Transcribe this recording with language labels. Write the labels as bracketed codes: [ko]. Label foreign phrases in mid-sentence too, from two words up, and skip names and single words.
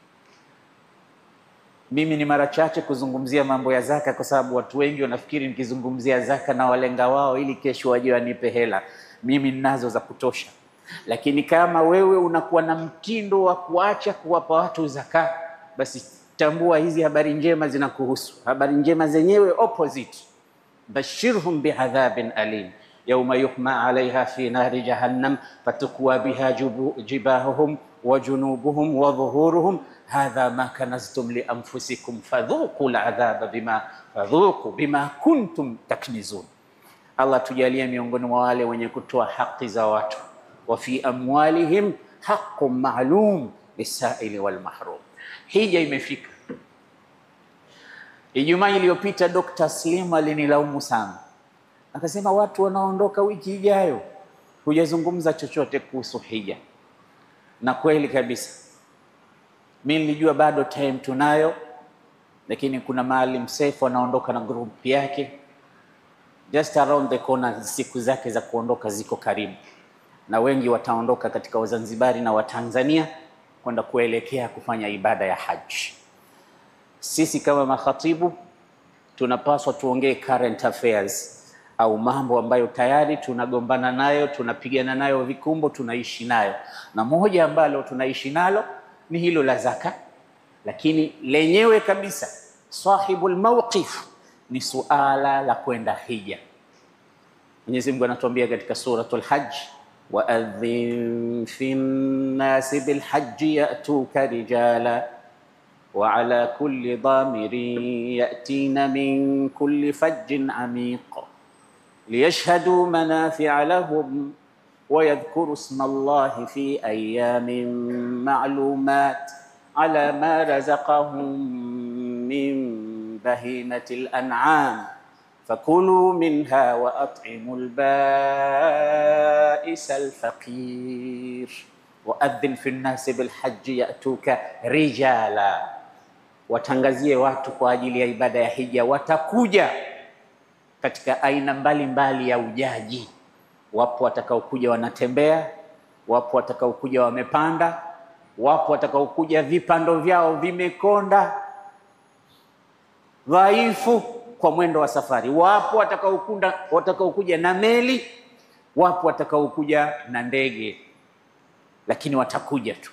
[sw] Mimi ni mara chache kuzungumzia mambo ya zaka kwa sababu watu wengi wanafikiri nikizungumzia zaka na walenga wao ili kesho waje wanipe hela. Mimi ninazo za kutosha. Lakini kama wewe unakuwa na mtindo wa kuacha kuwapa watu zaka, basi tambua hizi habari njema zinakuhusu. Habari njema zenyewe opposite. [ar] بشرهم بعذاب أليم يوم يحمى عليها في نار جهنم فتكوى بها جباههم وجنوبهم وظهورهم هذا ما كنزتم لأنفسكم فذوقوا العذاب بما كنتم تكنزون. [sw] Allah tujalie miongoni mwa wale wenye kutoa haki za watu. [ar] وفي أموالهم حق معلوم للسائل والمحروم. [sw] Hija imefika. Ijumaa iliyopita Dr. Slim alinilaumu sana. Akasema watu wanaondoka wiki ijayo, hujazungumza chochote kuhusu hija. Na kweli kabisa. Mimi nilijua bado time tunayo, lakini kuna Maalim Seif anaondoka na group yake. [en] Just around the corner, [sw] siku zake za kuondoka ziko karibu. Na wengi wataondoka katika Wazanzibari na Watanzania kwenda kuelekea kufanya ibada ya haji. Sisi kama makhatibu tunapaswa tuongee [en] current affairs [sw] au mambo ambayo tayari tunagombana nayo, tunapigana nayo vikumbo, tunaishi nayo. Na moja ambalo tunaishi nalo ni hilo la zaka, lakini lenyewe kabisa [ar] صاحب الموقف [sw] ni suala la kwenda hija. Mwenyezi Mungu anatuambia katika suratul Hajj, [ar] وَأَذِّنْ فِي النَّاسِ بِالْحَجِّ يَأْتُوكَ رِجَالًا وَعَلَى كُلِّ ضَامِرٍ يَأْتِينَ مِنْ كُلِّ فَجٍّ عَمِيقٍ لِيَشْهَدُوا مَنَافِعَ لَهُمْ وَيَذْكُرُوا اسْمَ اللَّهِ فِي أَيَّامٍ مَعْلُومَاتٍ عَلَى مَا رَزَقَهُم مِّن بَهِيمَةِ الْأَنْعَامِ فكلوا منها وأطعموا البائس الفقير وأذن في الناس بالحج يأتوك رجالا. [sw] Watangazie watu kwa ajili ya ibada ya hija, watakuja katika aina mbalimbali ya ujaji. Wapo watakaokuja wanatembea, wapo watakaokuja wamepanda, wapo watakaokuja vipando vyao vimekonda dhaifu kwa mwendo wa safari, wapo watakaokuja na meli, wapo watakaokuja na ndege, lakini watakuja tu.